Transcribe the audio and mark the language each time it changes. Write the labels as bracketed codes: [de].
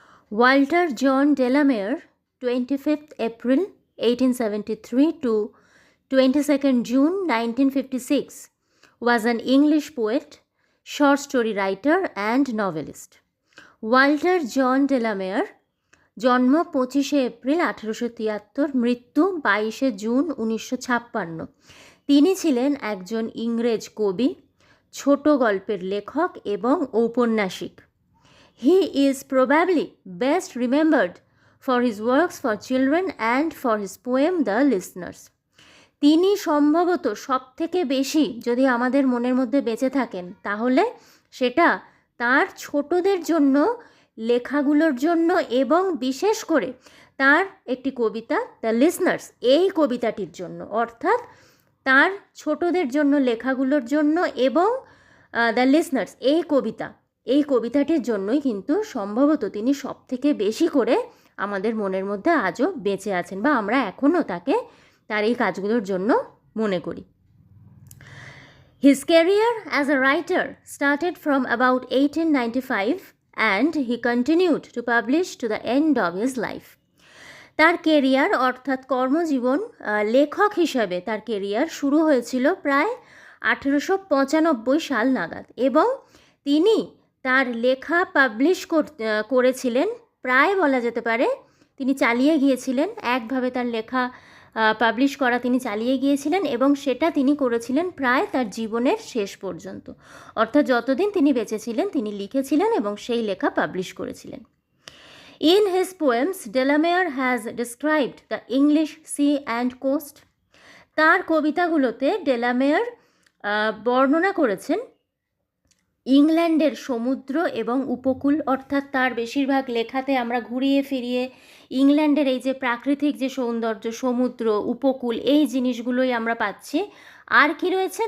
[en] Walter John Delamere, 25th April 1873 to 22nd June 1956, was an English poet, short story writer and novelist. [bn] Walter John Delamere জন্ম 25শে April 1873, মৃত্যু 22শে June 1956। তিনি ছিলেন একজন ইংরেজ কবি, ছোট গল্পের লেখক এবং ঔপন্যাসিক। [en] He is probably best remembered for his works for children and for his poem The Listeners. [bn] তিনি সম্ভবত সবথেকে বেশি যদি আমাদের মনের মধ্যে বেঁচে থাকেন তাহলে সেটা তার ছোটদের জন্য লেখাগুলোর জন্য এবং বিশেষ করে তার একটি কবিতা দ্য লিসনার্স, এই কবিতাটির জন্য, অর্থাৎ তার ছোটদের জন্য লেখাগুলোর জন্য এবং দ্য লিসনার্স এই কবিতাটির জন্যই কিন্তু সম্ভবত তিনি সবথেকে বেশি করে আমাদের মনের মধ্যে আজও বেঁচে আছেন বা আমরা এখনও তাকে তার এই কাজগুলোর জন্য মনে করি। [en] His career as a writer started from about 1895 and he continued to publish to the end of his life. [bn] তার কেরিয়ার অর্থাৎ কর্মজীবন লেখক হিসাবে তার কেরিয়ার শুরু হয়েছিল প্রায় 1895 সাল নাগাদ এবং তিনি তার লেখা পাবলিশ করেছিলেন, প্রায় বলা যেতে পারে তিনি চালিয়ে গিয়েছিলেন, একভাবে তার লেখা পাবলিশ করা তিনি চালিয়ে গিয়েছিলেন এবং সেটা তিনি করেছিলেন প্রায় তার জীবনের শেষ পর্যন্ত, অর্থাৎ যতদিন তিনি বেঁচে ছিলেন তিনি লিখেছিলেন এবং সেই লেখা পাবলিশ করেছিলেন। [en] In his poems, Delamere has described the English sea and coast. [bn] তার কবিতাগুলোতে ডেলামেয়ার বর্ণনা করেছেন ইংল্যান্ডের সমুদ্র এবং উপকূল, অর্থাৎ তার বেশিরভাগ লেখাতে আমরা ঘুরিয়ে ফিরিয়ে ইংল্যান্ডের এই যে প্রাকৃতিক যে সৌন্দর্য, সমুদ্র, উপকূল, এই জিনিসগুলোই আমরা পাচ্ছি। আর কি রয়েছে?